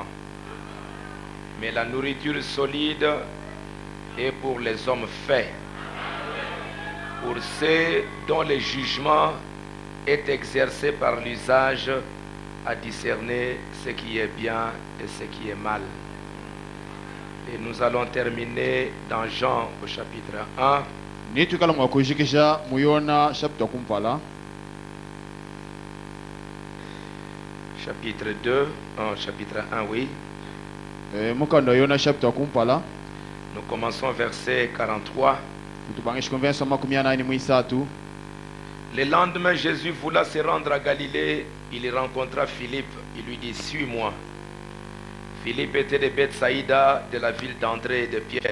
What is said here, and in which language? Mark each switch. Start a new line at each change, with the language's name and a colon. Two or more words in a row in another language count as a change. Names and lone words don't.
French: Mais la nourriture solide est pour les hommes faits, pour ceux dont le jugement est exercé par l'usage à discerner ce qui est bien et ce qui est mal. Et nous allons terminer dans Jean au chapitre 1.
Luba-Katanga: Nitukala mwakujikisha muyona chapter kumpala.
French: Chapitre 2, chapitre 1, oui.
Luba-Katanga: Mukano yona chapter kumpala.
French: Nous commençons verset 43. Le lendemain, Jésus voulut se rendre à Galilée. Il rencontra Philippe. Il lui dit, suis-moi. Philippe était de Bethsaïda, de la ville d'André et de Pierre.